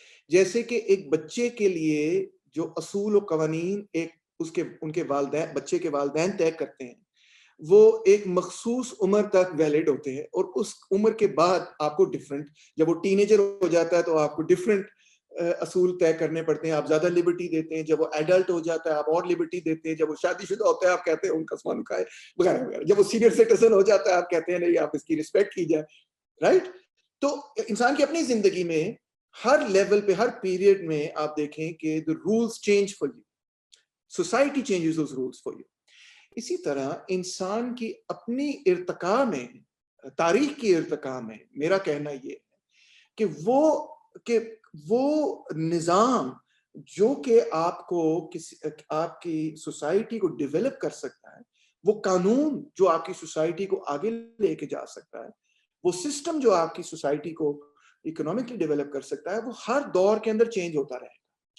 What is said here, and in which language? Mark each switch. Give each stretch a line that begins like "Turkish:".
Urdu: جیسے کہ ایک بچے کے لیے جو اصول و قوانین ان کے والدین، بچے کے والدین طے کرتے ہیں، وہ ایک مخصوص عمر تک ویلڈ ہوتے ہیں، اور اس عمر کے بعد آپ کو ڈفرنٹ، جب وہ ٹینیجر ہو جاتا ہے تو آپ کو ڈفرنٹ اصول طے کرنے پڑتے ہیں. آپ زیادہ لبرٹی دیتے ہیں. جب وہ ایڈلٹ ہو جاتا ہے آپ اور لبرٹی دیتے ہیں. جب وہ شادی شدہ ہوتا ہے آپ کہتے ہیں ان کا سامان کھائے وغیرہ وغیرہ. جب وہ سینئر سٹیزن ہو جاتا ہے آپ کہتے ہیں نہیں، آپ اس کی رسپیکٹ کی جائے. رائٹ؟ تو انسان کی اپنی زندگی میں ہر لیول پہ، ہر پیریڈ میں آپ دیکھیں کہ
English: the rules change for you. Society changes those rules for you.
Urdu: اسی طرح انسان کی اپنی ارتقاء میں، تاریخ کی ارتقاء میں، میرا کہنا یہ ہے کہ وہ نظام جو کہ آپ کی سوسائٹی کو ڈیولپ کر سکتا ہے، وہ قانون جو آپ کی سوسائٹی کو آگے لے کے جا سکتا ہے، وہ سسٹم جو آپ کی سوسائٹی کو اکنامکلی ڈیولپ کر سکتا ہے، وہ ہر دور کے اندر چینج ہوتا رہے گا.